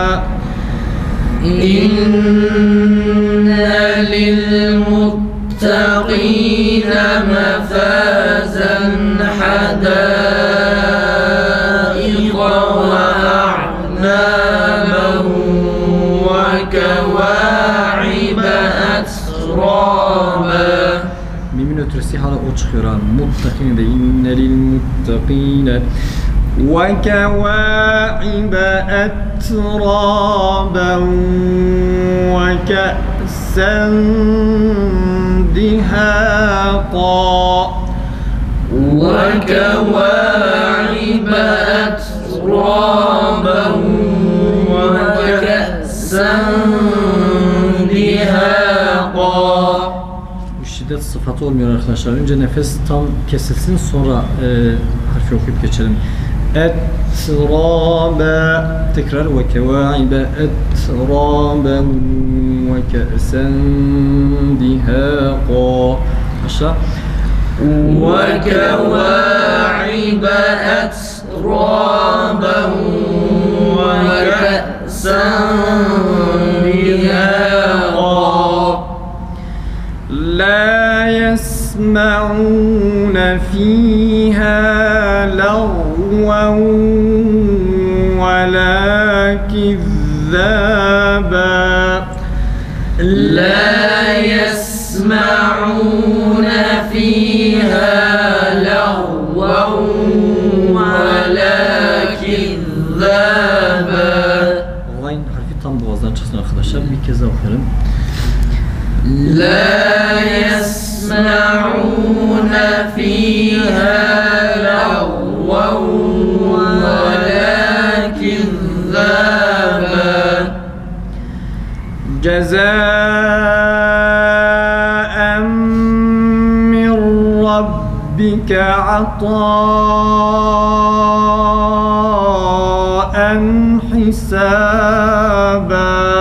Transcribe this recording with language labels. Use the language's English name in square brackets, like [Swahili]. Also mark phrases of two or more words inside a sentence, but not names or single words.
[Arabic] إن للمتقين مفازا حدائق وأعنابا وكواعب أترابا. [Turkish] Mimin ötresi hala o çıkıyor ha. Muttakin de [Arabic] إن للمتقين. وكواعب أترابا وكأسا دهاقا. وكواعب أترابا وكأسا دهاقا. [Turkish] Bu şiddet sıfatı olmuyor arkadaşlar. Önce nefes tam kesilsin, sonra harfi okuyup geçelim. Etraba. Tekrar. [Arabic] وكواعب أترابا وكأسا دهاقا. [Turkish] Aşağı. [Arabic] وكواعب أترابا وكأسا دهاقا. لا يسمعون فيها لغوا ولا كذابا. لا يسمعون فيها لغوا ولا كذابا. [Turkish] Gayn harfi tam boğazdan çıksın arkadaşlar. Bir kez daha okuyalım. [Arabic] لا يسمعون فيها لغوا ولا كذابا. جزاء من ربك عطاء حسابا.